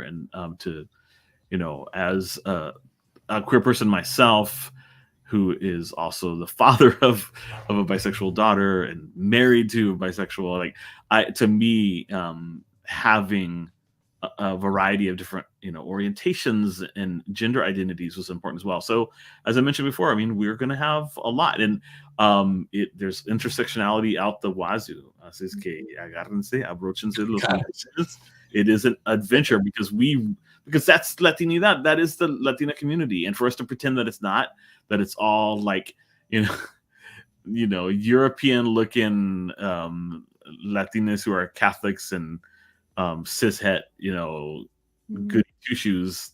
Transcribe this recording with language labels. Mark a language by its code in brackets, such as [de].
[en] And to, as a queer person myself, who is also the father of a bisexual daughter and married to a bisexual, to me, having a variety of different, orientations and gender identities was important as well. So as I mentioned before, I mean, we're going to have a lot, and there's intersectionality out the wazoo. [es] Así es que agárrense, abróchense los guantes. [en] It is an adventure because that's Latinidad. That is the Latina community. And for us to pretend that it's not, that it's all like, European looking Latinas who are Catholics and cishet, good two-shoes.